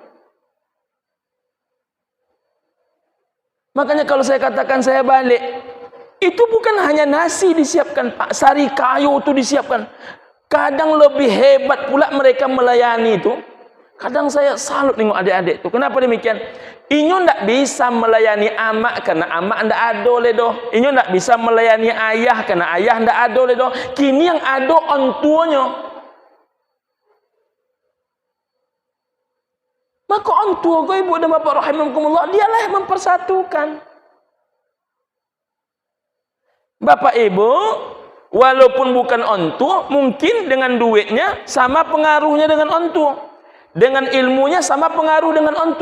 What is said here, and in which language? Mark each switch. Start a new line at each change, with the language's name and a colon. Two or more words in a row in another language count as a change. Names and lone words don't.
Indonesian: Makanya kalau saya katakan saya balik, itu bukan hanya nasi disiapkan Pak, sari kayu itu disiapkan. Kadang lebih hebat pula mereka melayani itu. Kadang saya salut tengok adik-adik itu. Kenapa demikian?
Minangkabau: Inyo ndak bisa melayani amak karena amak ndak ada ledoh. Inyo ndak bisa melayani ayah karena ayah ndak ada ledoh. Kini yang ada ontuanya.
Indonesian: Maka ontua kau ibu dan bapak rahimakumullah, dialah yang mempersatukan. Bapak ibu, walaupun bukan ontu, mungkin dengan duitnya sama pengaruhnya dengan ontu, dengan ilmunya sama pengaruh dengan ontu.